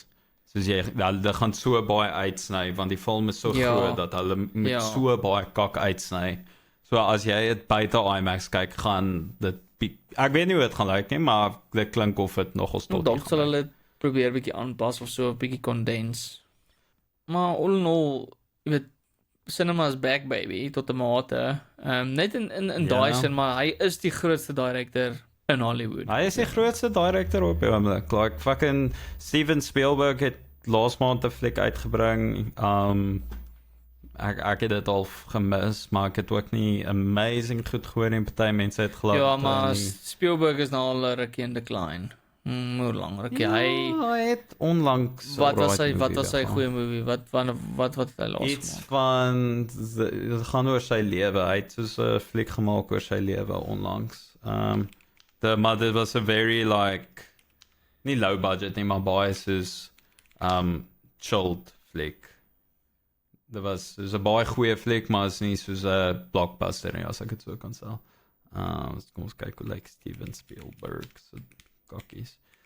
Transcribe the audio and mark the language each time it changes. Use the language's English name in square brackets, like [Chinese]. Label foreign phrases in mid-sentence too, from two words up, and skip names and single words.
[Afrikaans] Soos hulle gaan so baie uitsny want die film is so groot dat hulle moet so baie kak uitsny. So as jy dit buite IMAX kyk, gaan dit ek weet nie hoe dit gaan lyk nie, maar dit klink of dit nogals tot. Dalk sal hulle probeer bietjie aanpas of so 'n bietjie condense. [English] Maar all in all, [Afrikaans] jy weet, [English] cinema is back baby [Afrikaans] tot 'n mate. Net in daai sin, maar hy is die grootste director in Hollywood. Hy is die grootste director op die oomblik. Like fucking Steven Spielberg het laas maand 'n fliek uitgebring. Ek het dit al gemis, maar ek het ook nie amazing goed gehoor en party mense het geloof. Ja, maar Spielberg is nou al 'n rukkie in decline. Hoe lang rukkie? Hy het onlangs wat was sy goeie movie? Wat het hy laas iets van dit gaan oor sy lewe. Hy het soos 'n fliek gemaak oor sy lewe onlangs. Maar dit was 'n [English] very like [Afrikaans] nie [English] low budget [Afrikaans] nie, maar baie soos chilled fliek. Dit was 'n baie goeie fliek, maar is nie soos 'n blockbuster nie, as ek dit so kan sê. Kom ons kyk hoe like Steven Spielberg se kokkies.